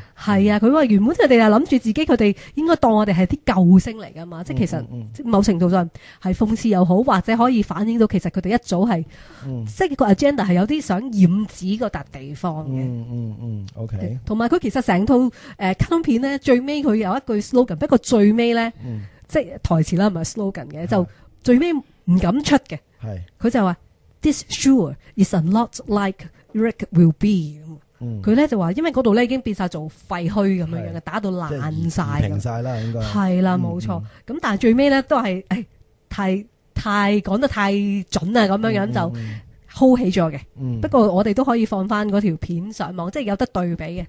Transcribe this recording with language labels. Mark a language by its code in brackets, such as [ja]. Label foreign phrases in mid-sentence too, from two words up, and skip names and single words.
[yue] 係啊，佢話原本佢哋係諗住自己，佢哋應該當我哋係啲救星嚟噶嘛，即係其實某程度上係諷刺又好，或者可以反映到其實佢哋一早係，即係個 agenda 係有啲想染指嗰笪地方嘅。 OK。同埋佢其實成套卡通片咧，最尾佢有一句 slogan，不過最尾咧，即係台詞啦，唔係 slogan 嘅，就最尾唔敢出嘅。係，佢就話。 [en] This sure is a lot like Rick will be。 [yue] 佢咧就話，因為嗰度咧已經變晒做廢墟咁樣樣嘅，打到爛晒，平晒啦，應該係啦，冇錯。咁但係最尾咧都係，太講得太準啊，咁樣樣就 hold 起咗嘅。不過我哋都可以放翻嗰條片上網，即係有得對比嘅。